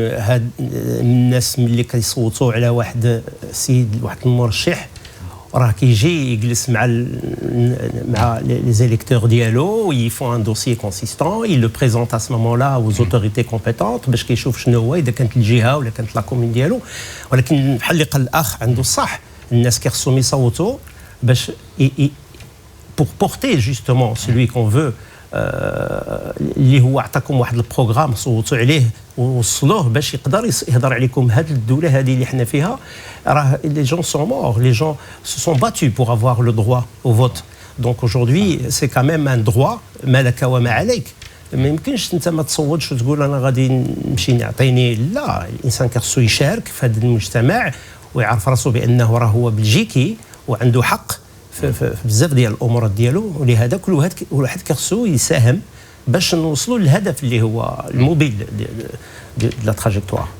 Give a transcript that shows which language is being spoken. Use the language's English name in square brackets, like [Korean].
[Arabic] هاد الناس ملي كيصوتوا على واحد السيد واحد المرشح راه كيجي يجلس مع لي زيليكتور ديالو، يفون ان دوسيي كونسيستون، [French] il le présente à ce moment-là aux autorités compétentes [Arabic] باش كيشوف شنو هو اذا كانت الجهه ولا كانت لا كومين ديالو. ولكن بحال اللي قال الاخ عنده الصح، الناس كيخصهم يصوتوا باش [French] pour porter justement celui qu'on veut [Arabic] اللي هو عطاكم واحد البروغرام صوتوا عليه ووصلوه باش يقدر يهضر عليكم. هذه الدوله هذه اللي حنا فيها راه [French] les gens sont morts, les gens se sont battus pour avoir le droit au vote. Donc aujourd'hui c'est quand même un droit [Arabic] ما لك وما عليك. ما يمكنش انت ما تصوتش وتقول انا غادي نمشي نعطيني. لا، الانسان كيخصو يشارك في هذا المجتمع ويعرف راسو بانه راه هو بلجيكي وعنده حق في بزاف ديال الامورات ديالو. ولهذا كل واحد كيخصو يساهم باش نوصلوا للهدف اللي هو الموبيل ديال لا تراجيكتوار.